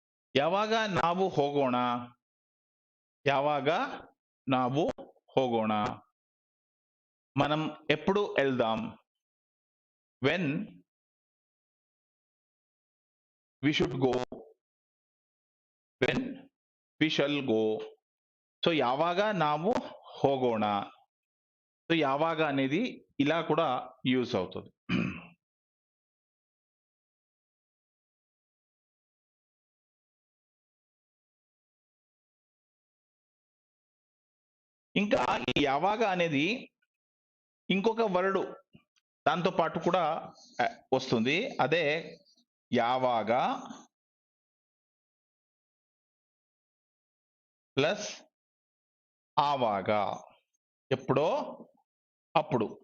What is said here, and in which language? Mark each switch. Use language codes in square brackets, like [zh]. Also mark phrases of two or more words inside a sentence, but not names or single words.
[kn] ಯಾವಾಗ ನಾವು ಹೋಗೋಣ, ಯಾವಾಗ ನಾವು ಹೋಗೋಣ, [te] మనం ఎప్పుడు వెళ్దాం, [en] when we should go, when we shall go. [kn] సో ಯಾವಾಗ ನಾವು ಹೋಗೋಣ, [te] సో యావాగ అనేది ఇలా కూడా యూస్ అవుతుంది. ఇంకా ఈ యావాగ అనేది ఇంకొక వర్డ్ దాంతో పాటు కూడా వస్తుంది, అదే యావాగ ప్లస్ ఆవాగ, ఎప్పుడో అప్పుడు.